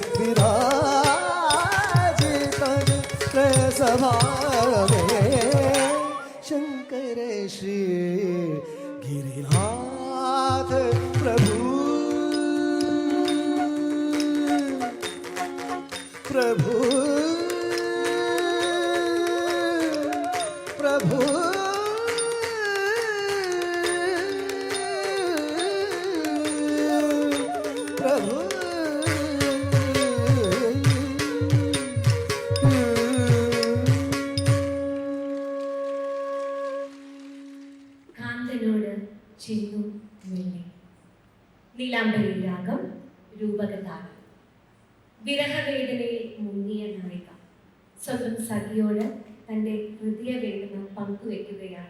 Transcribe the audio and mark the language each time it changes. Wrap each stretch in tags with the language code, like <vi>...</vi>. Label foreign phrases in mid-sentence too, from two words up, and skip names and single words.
<sa>विराजित चित्र स्वभाव शंकर श्री गिरिनाथ प्रभु प्रभु प्रभु प्रभु</sa> <ml>കാന്തനോട് ചെന്നു മെല്ലെ നീലാംബരി രാഗം രൂപകതാളം വിരഹവേദനയിൽ മുങ്ങിയ നായിക സ്വന്തം സഖിയോട് തൻ്റെ ഹൃദയവേദന പങ്കുവെക്കുകയാണ്.</ml>